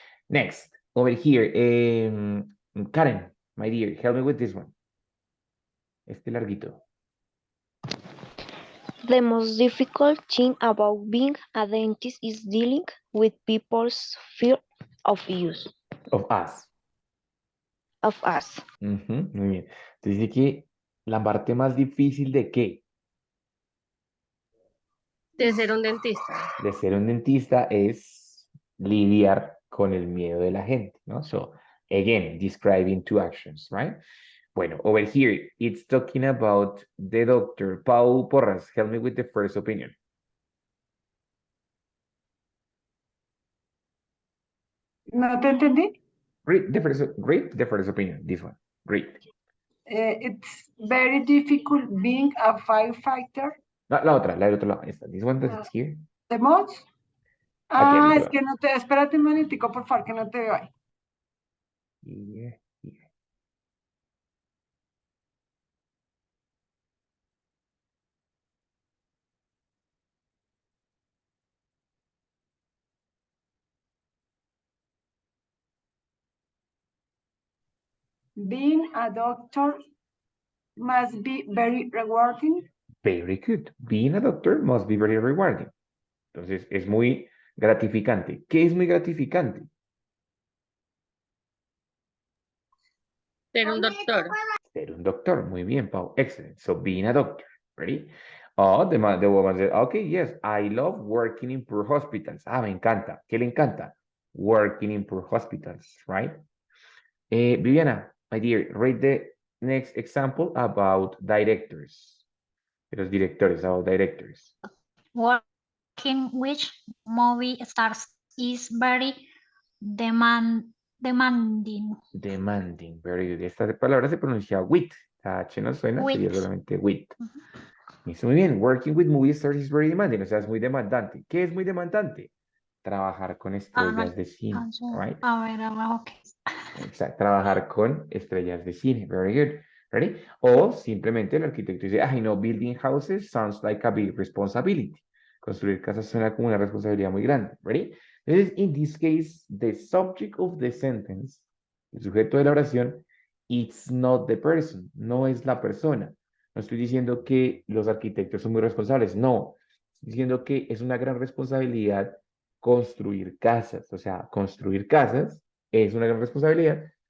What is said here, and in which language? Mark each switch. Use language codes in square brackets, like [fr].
[en] Next, over here, Karen, my dear, help me with this one. [es] Este larguito. [en] The most difficult thing about being a dentist is dealing with people's fear of use Of us. of us. [es] Ujú, muy bien. Entonces dice que la parte más difícil de qué? De ser un dentista. De ser un dentista es lidiar con el miedo de la gente, ¿no? [en] So, again, describing two actions, right? [es] Bueno, [en] over here, it's talking about the doctor. Pau Porras, help me with the first opinion. [es] No te entendí. [en] Great, the first opinion, this one. Great. It's very difficult being a firefighter. [es] La otra, la del otro lado. Esta, [en] this one that's here. The most. [es] Aquí al Ah, otro es que no te, espérate un momentico, por favor, que no te veo ahí. [en] Here, here. Being a doctor must be very rewarding. Very good. Being a doctor must be very rewarding. [es] Entonces, es muy gratificante. ¿Qué es muy gratificante? Ser un doctor. Ser un doctor. Muy bien, [en] Pau. Excellent. So, being a doctor. Ready? Oh, the woman said, okay, yes, I love working in poor hospitals. [es] Ah, me encanta. ¿Qué le encanta? [en] Working in poor hospitals, right? Viviana, my dear, read the next example about directors. [es] De los directores, [en] about directors. Working with movie stars is very demanding. Demanding, very good. [es] Esta palabra se pronuncia with. La H no suena, sería [en] With. [es] solamente with. Listo, muy bien. [en] Working with movie stars is very demanding. [es] O sea, es muy demandante. ¿Qué es muy demandante? Trabajar con estrellas de cine, [en] right? [es] A ver, ok. Exacto, trabajar con estrellas de cine. [en] Very good. Ready? [es] O simplemente el arquitecto dice, [en] I know building houses sounds like a big responsibility. [es] Construir casas suena como una responsabilidad muy grande. [en] Ready? Entonces, in this case, the subject of the sentence, [es] el sujeto de la oración, [en] it's not the person, [es] no es la persona. No estoy diciendo que los arquitectos son muy responsables, no. Estoy diciendo que es una gran responsabilidad construir casas. O sea, construir casas es una gran responsabilidad.